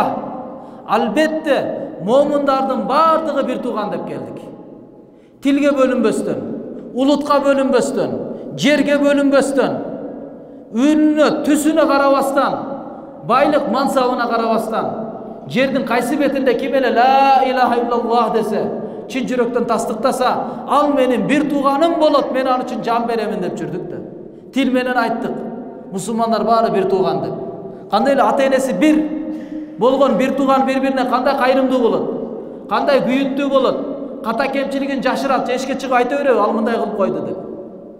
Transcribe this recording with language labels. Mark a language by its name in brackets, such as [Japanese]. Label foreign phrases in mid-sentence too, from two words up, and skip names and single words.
[Kyrgyz] Албетте момундардын бардыгы бир тууган деп келдик. Тилге бөлүнбөстөн, улутка бөлүнбөстөн, жерге бөлүнбөстөн, үнүнө, түсүнө карабастан, байлык мансабына карабастан, жердин кайсы бетинде ким эле [Arabic] لا إله إلا الله [Kyrgyz] десе, чын жүрөктөн тастыктаса, ал менин бир тууганым болот, мен ал үчүн жан беремин деп жүрдүк да. Тил менен айттык. Мусулмандар баары бир тууган деп. Кандай эле ата энеси бир болгон бир тууган бири-бирине кандай кайрымдуу болот, кандай күйүттүү болот, ката кемчилигин жашырат, эшикке чыгып айта береби, ал мындай кылып койду деп.